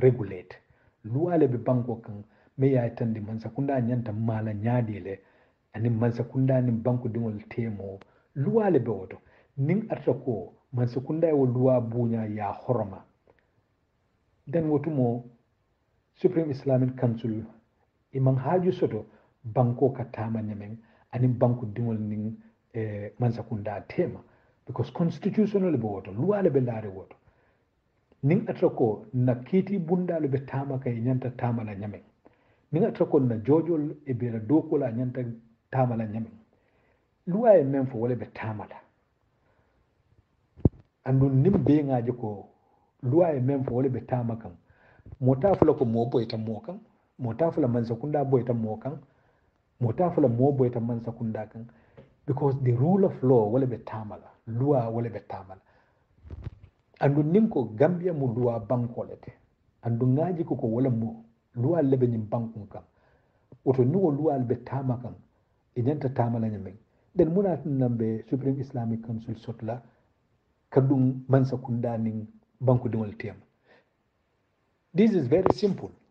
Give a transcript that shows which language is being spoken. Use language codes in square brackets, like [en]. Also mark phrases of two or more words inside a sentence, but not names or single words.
[man] regulate luwale be banko kan meya tandi man sakunda nyanta mala nyaadile ani man sakunda ni banko dingol temo luwale be woto ning atako man sakunda wo luwa bunya ya horma den wotumo Supreme Islamic Council imang haju soto banko katama nyamen ani banko dingol ning man sakunda tema [en] because constitutional [man] be woto luwale be laare woto ning atrako na kiti bundalu be tama kay nyanta tama la nyamen ning atrako na jojol e bera doko la nyanta tama la nyamen luwa e men fo wala be tama la andu nim be ngaje ko luwa e men fo wala be tama kan mota fula ko mo boyta mo kan mota fula man sakunda boyta mo kan mota fula mo boyta man sakunda kan [en] because the rule of law [man] wala be tama la luwa wala be tama la andu nin ko Gambia mu luwa bankolete andu ngaji ko wala mo luwa lebe nyim bankun kan oto ni wo luwa be tama kan e nyanta tama la nyamen den muna nambe Supreme Islamic Council sotla kadum man sakunda nin banku dingol tema. [en] This is very simple.